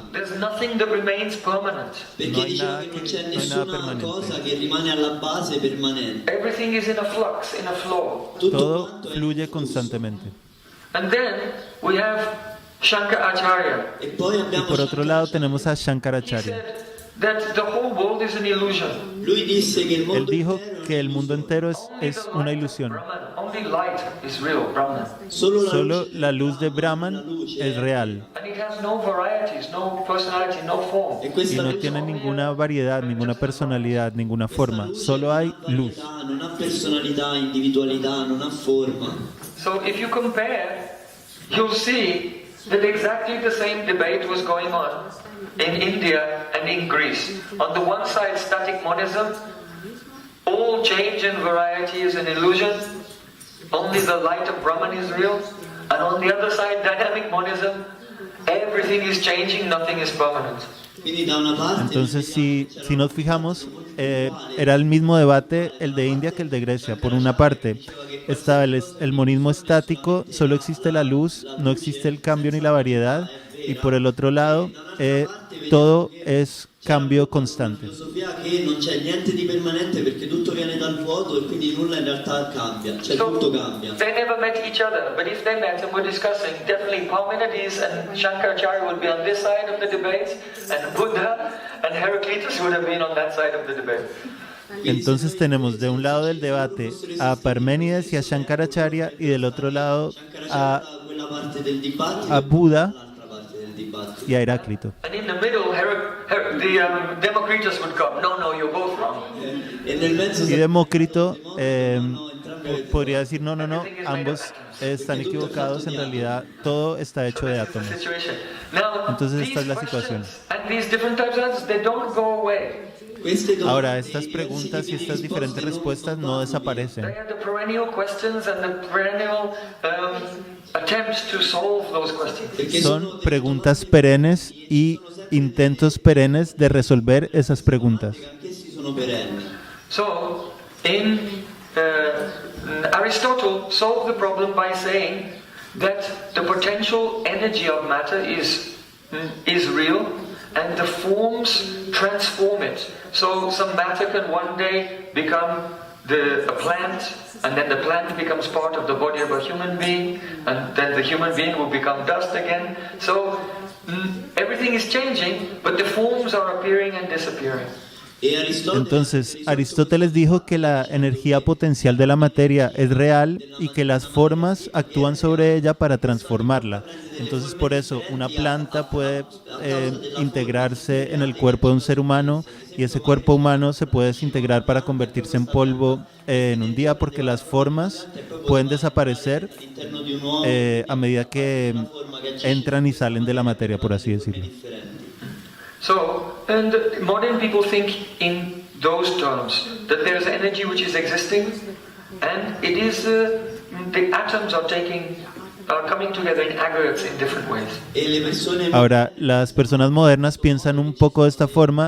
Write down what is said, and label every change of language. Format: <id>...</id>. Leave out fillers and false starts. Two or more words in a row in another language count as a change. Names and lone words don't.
<en>There's nothing that remains permanent.</en> <it>perché non hai diceva</it> <es>nada</es> <it>che non che- c'è non hai nessuna</it> <es>nada permanente.</es> <it>cosa che rimane alla base permanente.</it> <en>Everything is in a flux, in a flow.</en> <it>Tutto</it> <es>Todo</es> <it>quanto è</it> <es>fluye constantemente.</es> <en>And then we have Shankaracharya.</en> <it>E poi</it> <es>Y</es> <it>abbiamo</it> <es>por otro lado tenemos a</es> <en>He</en> <es>Shankaracharya.</es> <en>said that the whole world is an illusion.</en> <it>Lui disse che il</it> <es>Él</es> <it>mondo</it> <es>dijo</es> <it>intero</it> <es>que el mundo entero</es> <en>Only</en> <es>es</es> <en>the</en> <es>una</es> <en>light of</en> <es>ilusión.</es> <en>Brahman, only light is real, Brahman.</en> <es>solo la Solo</es> <it>luce,</it> <es>la luz de Brahman es real</es> <en>And it has no varieties, no personality, no form.</en> <it>e</it> <es>y</es> <it>questa</it> <es>no</es> <it>luce</it> <es>tiene ninguna variedad, ninguna personalidad, ninguna forma. Solo hay luz.</es> <it>non ha personalità, individualità, non ha forma.</it> <en>So if you compare, you'll see that exactly the same debate was going on in India and in Greece. On the one side, static monism, all change and variety is an illusion, only the light of Brahman is real. And on the other side, dynamic monism, everything is changing, nothing is permanent.</en> <it>Quindi da una parte</it> <es>Entonces, si nos fijamos, era el mismo debate el de India que el de Grecia. Por una parte, estaba el monismo estático, solo existe la luz, no existe el cambio ni la variedad. Y por el otro lado, todo es cambio constante.</es> <it>filosofia che non c'è niente di permanente perché tutto viene dal vuoto e quindi nulla in realtà cambia, cioè tutto cambia.</it> <en>They never met each other, but if they met and were discussing, definitely Parmenides and Shankaracharya would be on this side of the debate, and Buddha and Heraclitus would have been on that side of the debate.</en> <es>Entonces tenemos de un lado del debate a Parménides y a Shankaracharya y del otro lado a</es> <it>Quella parte del dibattito</it> <es>a Buda</es> <it>l'altra parte del dibattito.</it> <es>y a Heráclito.</es> <en>And in the middle, Democritus would come. No, you're both wrong.</en> <it>E nel mezzo</it> <es>Y Demócrito</es> <it>entrambe</it> <es>podría decir, no, ambos están equivocados, en realidad todo está hecho de átomos.</es> <en>Situation. Now,</en> <es>Entonces,</es> <en>these</en> <es>esta es la situación.</es> <en>questions and these different types of answers, they don't go away.</en> <it>queste domande</it> <es>Ahora,</es> <it>e</it> <es>estas</es> <it>i</it> <es>preguntas y</es> <it>diversi tipi di</it> <es>estas diferentes</es> <it>risposte</it> <es>respuestas no</es> <en>They</en> <es>desaparecen.</es> <en>are the perennial questions and the perennial attempts to solve those questions.</en> <it>perché</it> <es>Son preguntas perennes y intentos perennes de resolver esas preguntas.</es> <it>anch'essi sono perenni.</it> <en>So, Aristotle solved the problem by saying that the potential energy of matter is real and the forms transform it. So some matter can one day become a plant, and then the plant becomes part of the body of a human being, and then the human being will become dust again. So everything is changing, but the forms are appearing and disappearing.</en> <it>E Aristotele</it> <es>Entonces, Aristóteles dijo que la energía potencial de la materia es real y que las formas actúan sobre ella para transformarla. Entonces, por eso, una planta puede integrarse en el cuerpo de un ser humano y ese cuerpo humano se puede desintegrar para convertirse en polvo en un día, porque las formas pueden desaparecer</es> <it>all'interno di un uomo</it> <es>a medida que entran y salen de la materia, por así decirlo.</es> <it>differenti.</it> <en>So, and modern people think in those terms, that there's energy which is existing, and it is the atoms are coming together in aggregates in different ways.</en> <it>E le persone</it> <es>Ahora, las personas modernas piensan un poco de esta forma.</es>